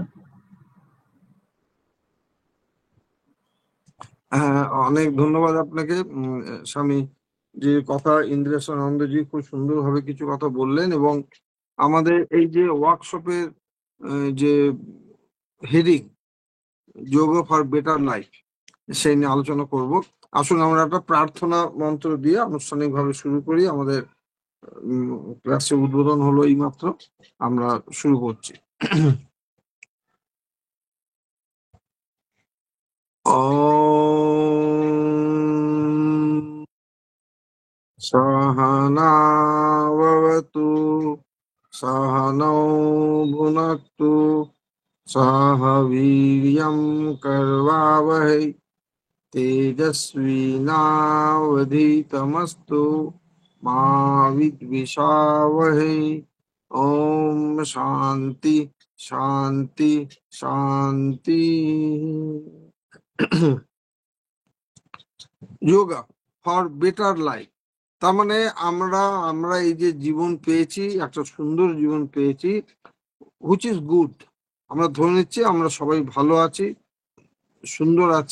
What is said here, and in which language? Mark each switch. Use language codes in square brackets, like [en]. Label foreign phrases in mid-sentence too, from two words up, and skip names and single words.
[bn] হ্যাঁ, অনেক ধন্যবাদ আপনাকে স্বামী, যে কথা ইন্দ্রেশানন্দজি খুব সুন্দরভাবে কিছু কথা বললেন, এবং আমাদের এই যে ওয়ার্কশপের যে হেডিং [en] yoga for better life, [bn] সেই নিয়ে আলোচনা করব। আসুন আমরা একটা প্রার্থনা মন্ত্র দিয়ে আনুষ্ঠানিকভাবে শুরু করি। আমাদের ক্লাসে উদ্বোধন হলো এই মাত্র, আমরা শুরু করছি। [sa] ॐ सहनावतु सहनौ भुनक्तु सह वीर्यं करवावहै तेजस्विनावधीतमस्तु मा विद्विषावहै। ॐ शान्ति शान्ति शान्ति। [en] yoga for better life, [bn] তার মানে আমরা এই যে জীবন পেয়েছি, একটা সুন্দর জীবন পেয়েছি, [en] which is good. [bn] আমরা ধরে নিচ্ছি আমরা সবাই ভালো আছি, সুন্দর আছি।